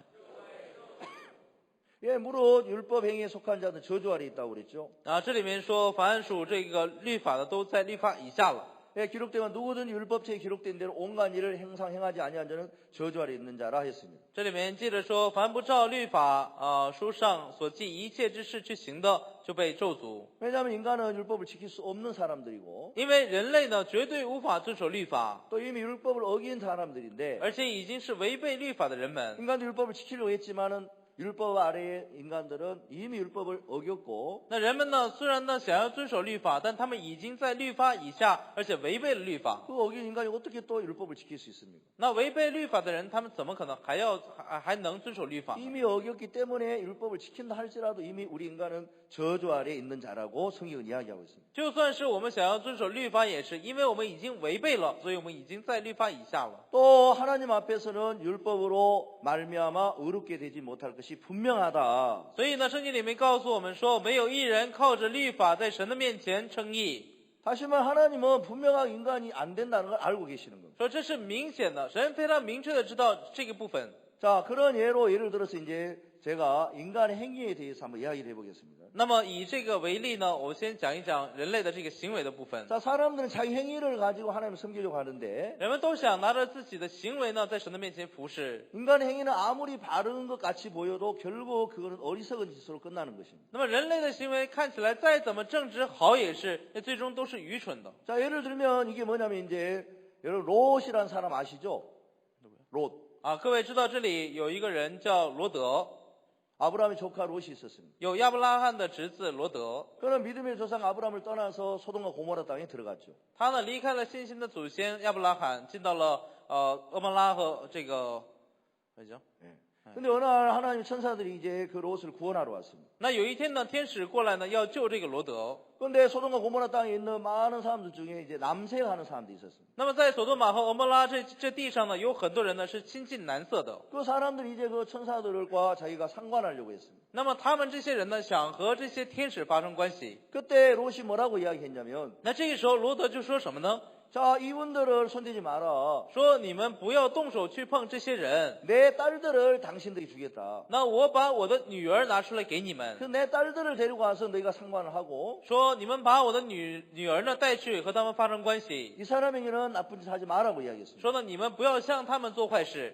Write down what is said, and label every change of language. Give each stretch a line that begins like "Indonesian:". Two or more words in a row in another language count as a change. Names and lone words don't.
Korean: 예, 무릇 율법 행위에 속한 자는 저주 아래 있다고 그랬죠.
Chinese: 啊，这里面说，凡属这个律法的，都在律法以下了。
Korean: 예, 기록되면 누구든 율법책에 기록된 대로 온갖 일을 행하지 아니한 자는 저주 아래 있는 자라 했습니다.
Chinese: 这里面记着说，凡不照律法书上所记一切之事去行的，就被咒诅。
Korean: 왜냐하면 인간은 율법을 지킬 수 없는 사람들이고
Chinese: 因为人类呢，绝对无法遵守律法，
Korean: 또 이미 율법을 어긴 사람들인데
Chinese: 而且已经是违背律法的人们。
Korean: 인간도 율법을 지키려고 했지만은 율법 아래의 인간들은 이미 율법을 어겼고
Chinese: 那人们呢，虽然呢想要遵守律法，但他们已经在律法以下，而且违背了律法。
Korean: 그 어긴 인간이 어떻게 또 율법을 지킬 수 있습니까?
Chinese: 那违背律法的人，他们怎么可能还能遵守律法呢？
Korean: 이미 어겼기 때문에 율법을 지킨다 할지라도 이미 우리 인간은 저주 아래에 있는 자라고 성경은 이야기하고 있습니다.
Chinese: 就算是我们想要遵守律法，也是因为我们已经违背了，所以我们已经在律法以下了。
Korean: 또 하나님 앞에서는 율법으로 말미암아 의롭게 되지 못할 것이 분명하다.
Chinese: 所以呢，圣经里面告诉我们说，没有一人靠着律法在神的面前称义。
Korean: 다시 말해 하나님은 분명하게 인간이 안 된다는 걸 알고 계시는 겁니다.
Chinese: 说这是明显的，神非常明确的知道这个部分。
Korean: 자, 그런 예를 들어서 이제 제가 인간의 행위에 대해서 한번 이야기를 해보겠습니다.
Chinese: 那么以这个为例呢，我先讲一讲人类的这个行为的部分。
Korean: 자, 사람들은 자기 행위를 가지고 하나님을 섬기려고 하는데
Chinese: 人们都想拿着自己的行为呢，在神的面前服侍。
Korean: 인간의 행위는 아무리 바른 것 같이 보여도 결국 그거는 어리석은 짓으로 끝나는 것입니다.
Chinese: 那么人类的行为看起来再怎么正直好也是，那最终都是愚蠢的。
Korean: 자, 예를 들면 이게 뭐냐면 이제 여러분 롯이라는 사람 아시죠? 롯.
Chinese: 啊，各位知道这里有一个人叫罗德，
Korean: 아브라함의 조카 롯이 있었습니다.
Chinese: 有亚伯拉罕的侄子罗德，
Korean: 그는 믿음의 조상 아브라함을 떠나서 소돔과 고모라 땅에 들어갔죠.
Chinese: 他呢离开了信心的祖先亚伯拉罕，进到了俄摩拉和这个 뭐죠？
Korean: 근데 어느 날 하나님 천사들이 이제 그 롯을 구원하러 왔습니다.
Chinese: 那有一天呢，天使过来呢，要救这个罗德。
Korean: 그런데 소돔과 고모라 땅에 있는 많은 사람들 중에 이제 남색하는 사람도 있었습니다.
Chinese: 那么在索多玛和俄摩拉这地上呢，有很多人呢是亲近男色的。
Korean: 그 사람들이 이제 그 천사들과 자기가 상관하려고 했습니다.
Chinese: 那么他们这些人呢，想和这些天使发生关系。
Korean: 그때 롯이 뭐라고 이야기했냐면
Chinese: 那这个时候，罗德就说什么呢？
Korean: 자, 이분들을 손대지 마라.
Chinese: 说你们不要动手去碰这些人。
Korean: 내 딸들을 당신들이 주겠다.
Chinese: 那我把我的女儿拿出来给你们。
Korean: 그 내 딸들을 데리고 와서 너희가 상관을 하고
Chinese: 说你们把我的女儿呢带去和他们发生关系。
Korean: 이 사람에게는 나쁜 짓 하지 마라고 이야기했습니다.
Chinese: 说呢，你们不要向他们做坏事。